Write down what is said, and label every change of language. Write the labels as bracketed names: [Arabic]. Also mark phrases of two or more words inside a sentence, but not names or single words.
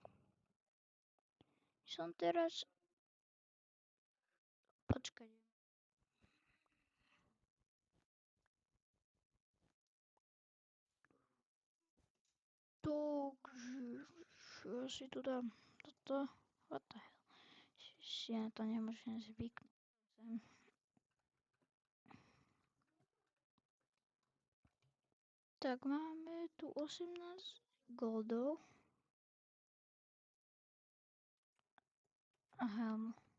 [Slovak] Som teraz... Počkaj. Takže... Ja si tu dám toto. [English] What the hell? [Slovak] Si na to nemôžem zvyknúť. Tak máme tu 18 goldov. A helmu.